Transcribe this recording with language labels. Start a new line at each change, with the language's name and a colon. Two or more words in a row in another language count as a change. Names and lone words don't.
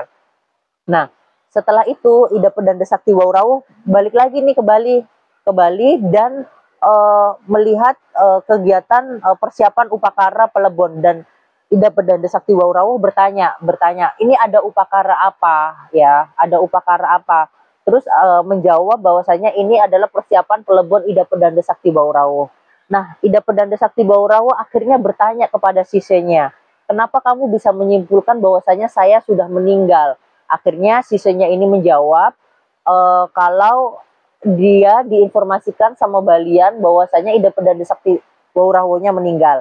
Indonesian: Nah, setelah itu Ida Pendanda Sakti Baurawo balik lagi nih ke Bali dan melihat kegiatan persiapan upakara pelebon, dan Ida Pendanda Sakti Baurawo bertanya, ini ada upakara apa ya? Ada upakara apa? Terus menjawab bahwasanya ini adalah persiapan pelebon Ida Pendanda Sakti Baurawo. Nah, Ida Pendanda Sakti Baurawo akhirnya bertanya kepada sisanya, kenapa kamu bisa menyimpulkan bahwasanya saya sudah meninggal? Akhirnya sisanya ini menjawab kalau dia diinformasikan sama Balian bahwasanya Ida Pendanda Sakti Baurawo-nya meninggal.